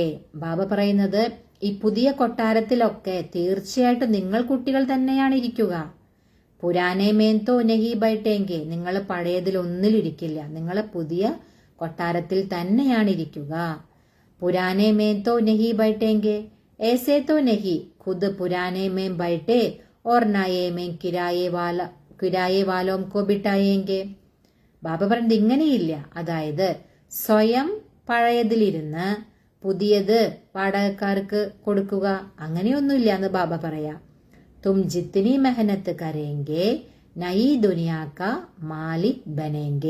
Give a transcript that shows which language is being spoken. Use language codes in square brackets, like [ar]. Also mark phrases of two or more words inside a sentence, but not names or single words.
[ml] ബാബ പറയുന്നത്, ഈ പുതിയ കൊട്ടാരത്തിലൊക്കെ തീർച്ചയായിട്ടും നിങ്ങൾ കുട്ടികൾ തന്നെയാണ് ഇരിക്കുക. [hi] पुराने में तो नहीं बैठेंगे, [ml] നിങ്ങൾ പഴയതിൽ ഒന്നിലിരിക്കില്ല, നിങ്ങൾ പുതിയ കൊട്ടാരത്തിൽ തന്നെയാണ് ഇരിക്കുക. [hi] पुराने में तो नहीं बैठेंगे ऐसे तो नहीं, खुद पुराने में बैठे और नए में किराए वालों को बिठाएंगे. [ml] ബാബ പറഞ്ഞത് ഇങ്ങനെയില്ല, അതായത് സ്വയം പഴയതിലിരുന്ന് പുതിയത് വാടകക്കാർക്ക് കൊടുക്കുക, അങ്ങനെയൊന്നുമില്ല എന്ന് ബാബ പറയാം. [hi] तुम जितनी मेहनत करेंगे नई दुनिया का मालिक बनेंगे.